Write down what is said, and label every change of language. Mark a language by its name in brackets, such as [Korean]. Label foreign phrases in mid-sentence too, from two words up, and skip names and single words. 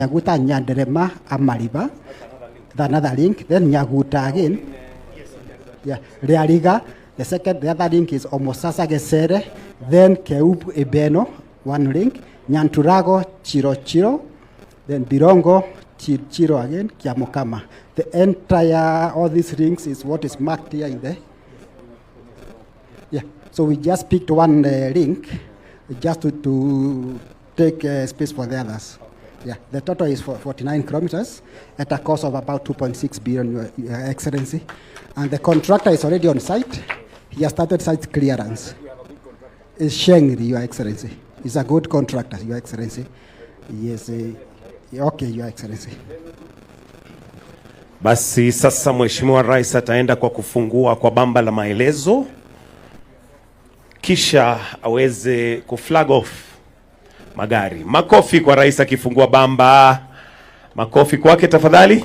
[English] Nyaguta Nyanderema Amariba. Another link. Then Nyaguta again. Yeah. Realiga. The other link is Omosasa Gesere. Then Keupu Ebeno. One link. Nyanturago Chiro. Then Birongo Chiro again. Kiamokama. The entire, all these links is what is marked here in there. Yeah. So we just picked one link just to take space for the others. Yeah, the total is 49 kilometers at a cost of about 2.6 billion, Your Excellency. And the contractor is already on site. He has started site clearance. It's Shengri, Your Excellency. He's a good contractor, Your Excellency. Yes, okay, Your Excellency. [Swahili] Basi sasa Mheshimiwa Rais ataenda kwa kufungua kwa bamba la maelezo, kisha aweze kuflag off magari. Makofi kwa Rais akifungua bamba. Makofi kwake tafadhali.